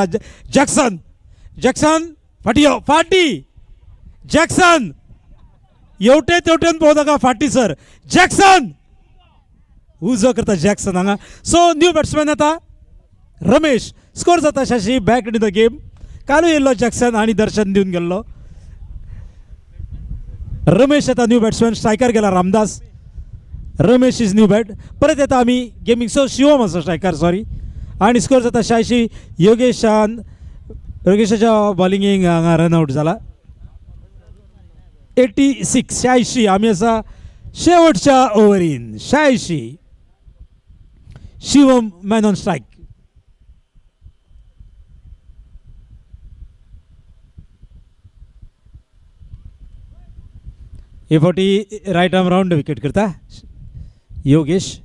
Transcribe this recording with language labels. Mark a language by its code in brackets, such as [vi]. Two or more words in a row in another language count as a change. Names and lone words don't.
[kok] जॅक्सन फाटी जॅक्सन एवटे तेवटेन पळोवं नाका, फाटी सर. जॅक्सन उजो करता जॅक्सन हांगा. सो [en] new batsman [kok] येता रमेश. स्कोर जाता 86. [en] back in the game. [kok] कालूय येयल्लो जॅक्सन आणि दर्शन दिवन गेल्लो. रमेश येता [en] new batsman, [kok] स्ट्रायकर गेला रामदास. रमेश [en] is new bat. [kok] परत येता आम्ही गेमिंग. सो शिवम असो स्ट्रायकर, सॉरी. आणि स्कोर जाता 86. योगेशाच्या बॉलिंगेक हांगा रनआउट जाला. 86 आमी आसा शेवटच्या ओव्हरीन. 86 शिवम [en] man on strike. [kok] हे फावटी [en] right arm round wicket [kok] करता योगेश.